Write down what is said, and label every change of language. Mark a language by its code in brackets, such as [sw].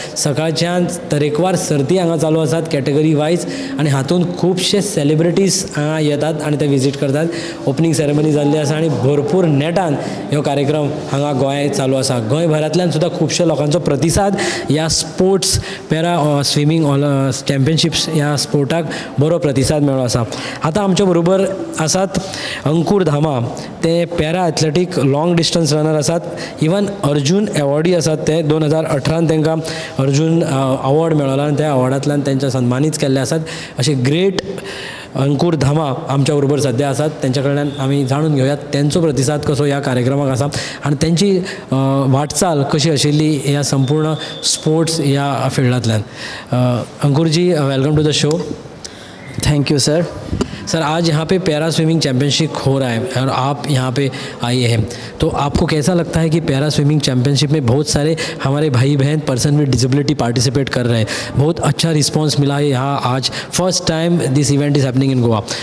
[kok] सकाळच्यान तरेकवार सर्ती हांगा चालू आसात कॅटेगरी वायज आनी हातूंत खुबशे सेलिब्रिटीज हांगा येतात आनी ते विजीट करतात. ओपनिंग सेरेमनी जाल्ली आसा आनी भरपूर नेटान ह्यो कार्यक्रम हांगा गोंयांत चालू आसा. गोंयभरांतल्यान सुद्दां खुबशे लोकांचो प्रतिसाद ह्या स्पोर्ट्स पॅरा स्विमींग चॅम्पियनशिप्स ह्या स्पोर्टाक बरो प्रतिसाद मेळ्ळो आसा. आतां आमच्या बरोबर आसात अंकूर धामा. ते para athletic long distance runner आसात. इवन अर्जून एवॉर्डी आसात. ते 2018 तांकां अर्जून अवॉर्ड मेळ्ळो आनी त्या अवॉर्डांतल्यान तांच्या सन्मानीत केल्ले आसात. अशे ग्रेट अंकूर धामा आमच्या बरोबर सद्या आसात. तेंच्या कडल्यान आमी जाणून घेवयात तेंचो प्रतिसाद कसो ह्या कार्यक्रमाक आसा आनी तेंची वाटचाल कशी आशिल्ली ह्या संपूर्ण स्पोर्ट्स ह्या फिल्डांतल्यान. [en] Ankur ji, welcome to the show. Thank you sir. [hi] Sir, आज यहाँ पे पैरा स्विमिंग चैम्पियनशिप हो रहा है और आप यहाँ पे आए हैं, तो आपको कैसा लगता है कि पैरा स्विमिंग चैम्पियनशिप में बहुत सारे हमारे भाई बहन [en] person with disability [hi] पार्टिसिपेट कर रहे हैं. बहुत अच्छा रिस्पांस मिला है यहाँ. [en] आज first time this event is happening in Goa.